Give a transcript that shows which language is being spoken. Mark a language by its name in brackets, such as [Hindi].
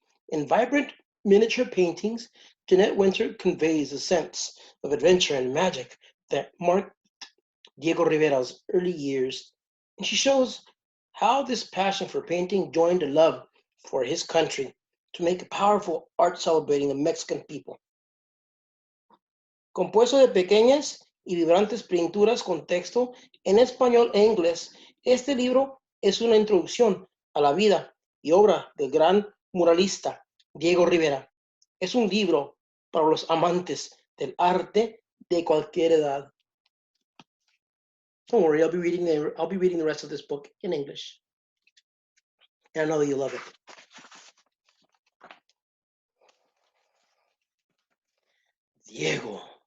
[English] In vibrant miniature paintings, Jeanette Winter conveys a sense of adventure and magic that marked Diego Rivera's early years, and she shows how this passion for painting joined a love for his country to make a powerful art celebrating the Mexican people. [Spanish] Compuesto de pequeñas y vibrantes pinturas con texto en español e inglés, este libro es una introducción a la vida y obra del gran muralista Diego Rivera. Es un libro para los amantes del arte de cualquier edad. [English] Don't worry, I'll be reading the rest of this book in English. And I know that you love it. Diego.